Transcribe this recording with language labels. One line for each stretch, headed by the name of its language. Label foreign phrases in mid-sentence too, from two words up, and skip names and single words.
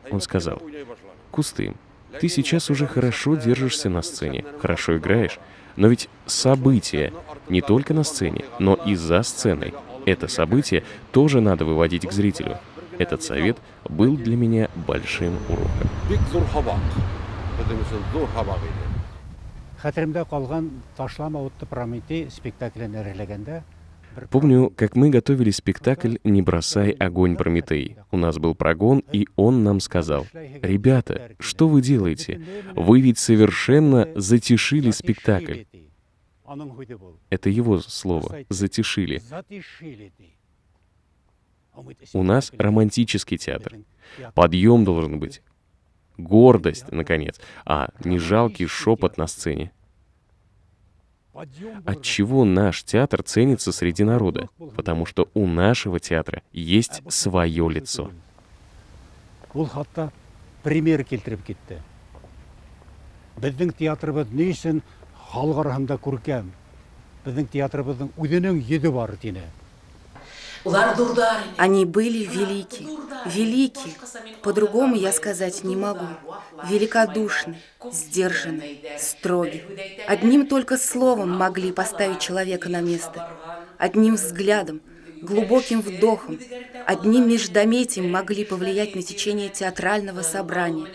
Russian: Он сказал: «Кустым, ты сейчас уже хорошо держишься на сцене, хорошо играешь, но ведь события не только на сцене, но и за сценой. Это событие тоже надо выводить к зрителю». Этот совет был для меня большим уроком.
Tatar: Хәтеремдә калган «Ташлама утты Прометей» спектаклен әзерләгәндә
Russian: Помню, как мы готовили спектакль «Не бросай огонь, Прометей». У нас был прогон, и он нам сказал: «Ребята, что вы делаете? Вы ведь совершенно затишили спектакль». Это его слово «затишили». У нас романтический театр. Подъем должен быть. Гордость, наконец, а не жалкий шепот на сцене. Отчего наш театр ценится среди народа? Потому что у нашего театра есть свое лицо.
Tatar: Ул хатта премьер килтереп китте. Безнең театрыбыз ни өчен халык арасында күркәм? Безнең театрыбызның үзенең йөзе бар дине.
Russian: Они были велики, велики, по-другому я сказать не могу. Великодушны, сдержанны, строги. Одним только словом могли поставить человека на место. Одним взглядом, глубоким вдохом, одним междометием могли повлиять на течение театрального собрания.